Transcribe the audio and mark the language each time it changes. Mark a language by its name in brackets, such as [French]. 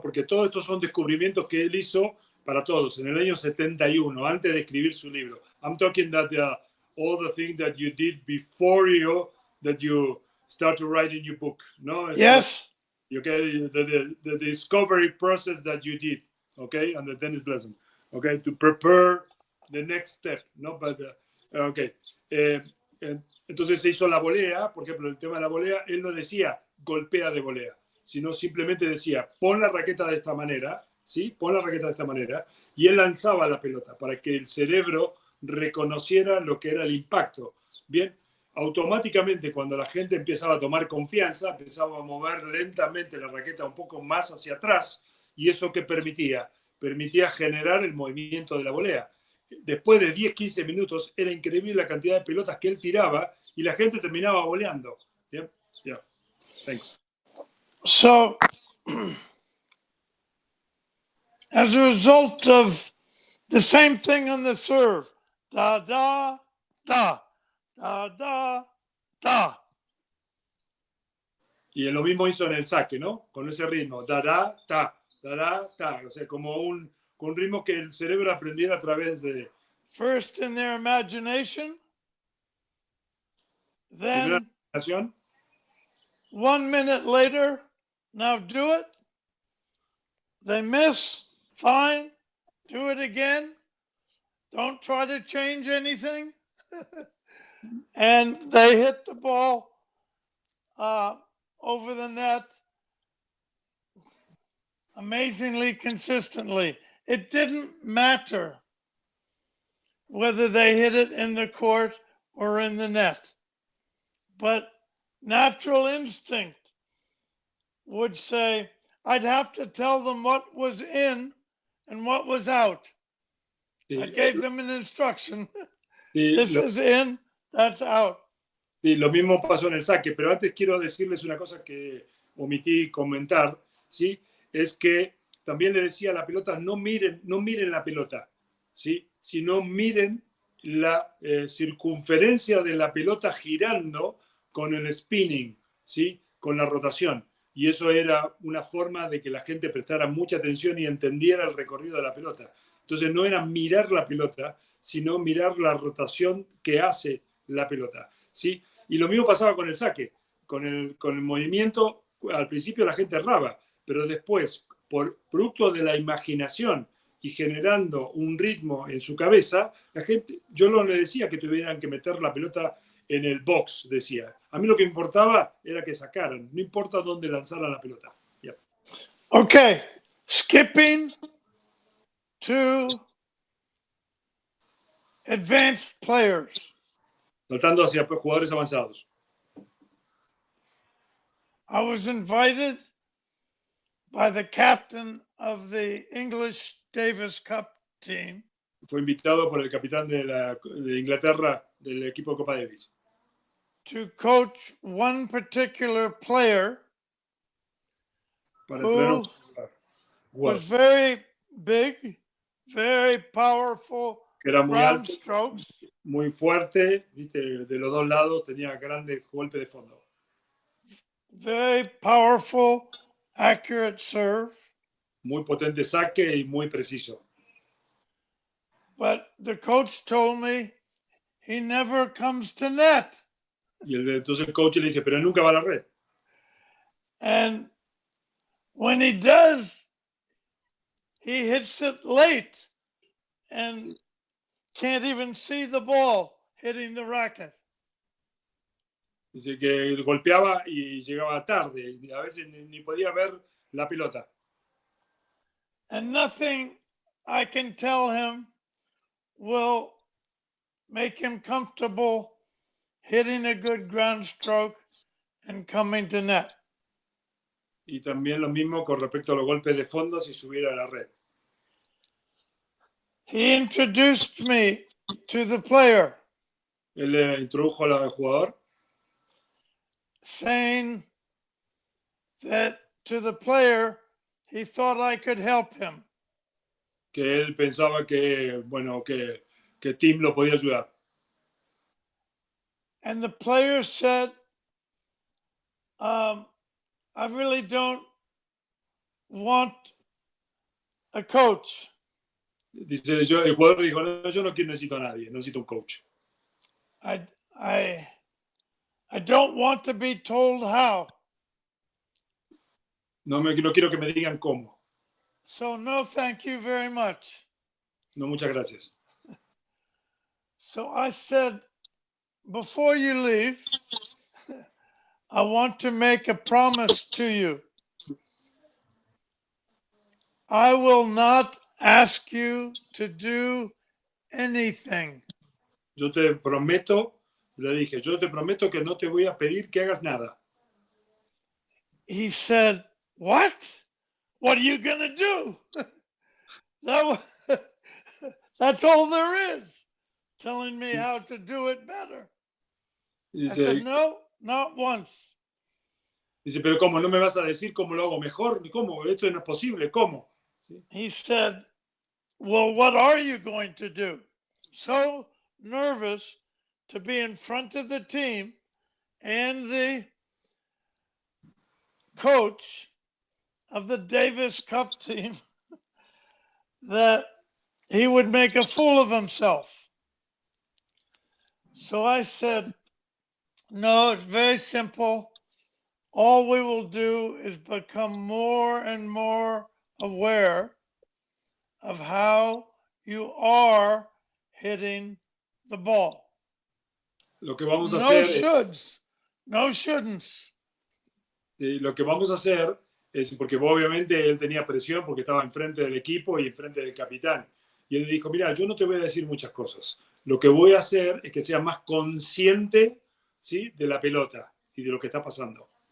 [Spanish] Porque todos estos son descubrimientos que él hizo para todos en el año 71, antes de escribir su libro. [English] I'm talking that all the things that you did before that you start to write in your book, no? Yes. Okay, the discovery process that you did, okay, and the tennis lesson, okay, to prepare the next step, no? But, okay. [Spanish] Entonces se hizo la volea, por ejemplo, el tema de la volea, él no decía golpea de volea, sino simplemente decía pon la raqueta de esta manera, ¿sí? Pon la raqueta de esta manera, y él lanzaba la pelota para que el cerebro reconociera lo que era el impacto. Bien, automáticamente cuando la gente empezaba a tomar confianza, empezaba a mover lentamente la raqueta un poco más hacia atrás, y eso que permitía generar el movimiento de la volea. Después de 10-15 minutos era increíble la cantidad de pelotas que él tiraba y la gente terminaba voleando. [English] Yeah? Yeah. Thanks. So, as a result of the same thing on the serve, da, da, da, da, da, da. [Spanish] Y lo mismo hizo en el saque, ¿no? Con ese ritmo, da, da, ta, da, da, ta. O sea, como con un ritmo que el cerebro aprendiera a través de... [English] First in their imagination, [Spanish] Primera [English] then [Spanish] imaginación, [English] 1 minute later, now do it. They miss, fine, do it again. Don't try to change anything. And they hit the ball over the net amazingly consistently. It didn't matter whether they hit it in the court or in the net. But natural instinct would say, I'd have to tell them what was in and what was out. I gave them an instruction. This is in, that's out. [Spanish] Sí, lo mismo pasó en el saque, pero antes quiero decirles una cosa que omití comentar, ¿sí? Es que también le decía a la pelota, no miren la pelota, ¿sí? Sino miren la circunferencia de la pelota girando con el spinning, ¿sí? Con la rotación. Y eso era una forma de que la gente prestara mucha atención y entendiera el recorrido de la pelota. Entonces no era mirar la pelota, sino mirar la rotación que hace la pelota, ¿sí? Y lo mismo pasaba con el saque, con el movimiento. Al principio la gente erraba, pero después, por producto de la imaginación y generando un ritmo en su cabeza, la gente, yo no le decía que tuvieran que meter la pelota en el box, decía. A mí lo que importaba era que sacaran, no importa dónde lanzaran la pelota. [English] Yeah. Okay, skipping to advanced players. [Spanish] Saltando hacia jugadores avanzados. [English] I was invited by the captain of the English Davis Cup team. [Spanish] Fue invitado por el capitán de Inglaterra del equipo Copa Davis. [English] To coach one particular player who was very big, very powerful, [Spanish] era muy [English] ground [Spanish] alto, [English] strokes, [Spanish] muy fuerte, ¿viste? De los dos lados tenía grandes golpes de fondo. [English] Very powerful, accurate serve. [Spanish] Muy potente saque y muy preciso. [English] But the coach told me he never comes to net. [Spanish] Y entonces el coach le dice, pero nunca va a la red. [English] And when he does, he hits it late and can't even see the ball hitting the racket. [Spanish] Dice que golpeaba y llegaba tarde. Y a veces ni podía ver la pelota. [English] And nothing I can tell him will make him comfortable hitting a good ground stroke and coming to net. [Spanish] Y también lo mismo con respecto a los golpes de fondo si subiera a la red. [English] He introduced me to the player. [Spanish] Él le introdujo al jugador. [English] Saying that to the player, he thought I could help him. [Spanish] Que él pensaba que, bueno, que Tim lo podía ayudar. [English] And the player said, I really don't want a coach. [Spanish] Dice, el jugador dijo, no, yo no necesito a nadie, necesito un coach. [English] I don't want to be told how. [Spanish] No quiero que me digan cómo. [English] So no, thank you very much. [Spanish] No, muchas gracias. [English] So I said, before you leave, I want to make a promise to you. I will not ask you to do anything. [Spanish] Yo te prometo, le dije, yo te prometo que no te voy a pedir que hagas nada. [English] He said, what? What are you going to do? That's all there is, telling me how to do it better. [Spanish] Dice, [English] I said, no, not once. [Spanish] Dice, pero ¿cómo? ¿No me vas a decir cómo lo hago mejor? ¿Cómo? Esto no es posible. ¿Cómo? ¿Sí? [English] He said, well, what are you going to do? So nervous to be in front of the team and the coach of the Davis Cup team that he would make a fool of himself. So I said, no, it's very simple. All we will do is become more and more aware of how you are hitting the ball. [Spanish] Lo que vamos a [English] No [Spanish] hacer [English] shoulds, no shouldn'ts. [Spanish] lo que vamos a hacer es, porque obviamente él tenía presión porque estaba enfrente del equipo y enfrente del capitán. Y él dijo, mira, yo no te voy a decir muchas cosas. Lo que voy a hacer es que seas más consciente, ¿sí?, de la pelota y de lo que está pasando.